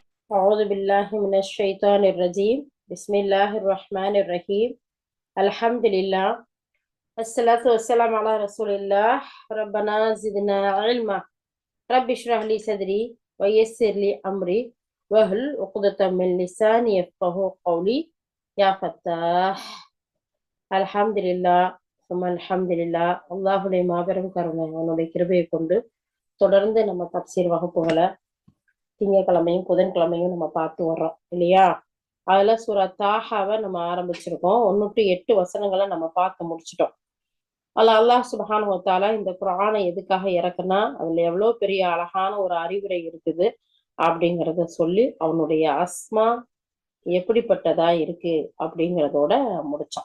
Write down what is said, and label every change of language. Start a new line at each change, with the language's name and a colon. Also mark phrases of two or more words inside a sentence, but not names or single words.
Arabic: أعوذ بالله من الشيطان الرجيم بسم الله الرحمن الرحيم الحمد لله الصلاة والسلام على رسول الله ربنا زدنا علما رب اشرح لي صدري ويسر لي أمري واحلل عقدة من لساني يفقهوا قولي يا فتاح الحمد لله ثم الحمد لله
Tamil: அல்லாஹுடைய மாபெரும் கருணை அவனுடைய கிருபையை கொண்டு தொடர்ந்து நம்ம தப்சீர் வகுப்புகளை திங்கட்கிழமையும் புதன்கிழமையும் நம்ம பார்த்து வர்றோம் இல்லையா? அதுல சூரா தாஹாவை நம்ம ஆரம்பிச்சிருக்கோம். 1 to 8 வசனங்களை நம்ம பார்த்து முடிச்சிட்டோம்.
Arabic: الله سبحانه وتعالى
Tamil: இந்த குர்ஆனை எதுக்காக இறக்குனா, அதுல எவ்வளவு பெரிய அழகான ஒரு அறிவுரை இருக்குது அப்படிங்கிறத சொல்லி அவனுடைய அஸ்மா எப்படிப்பட்டதா இருக்கு அப்படிங்கிறதோட முடிச்சோம்.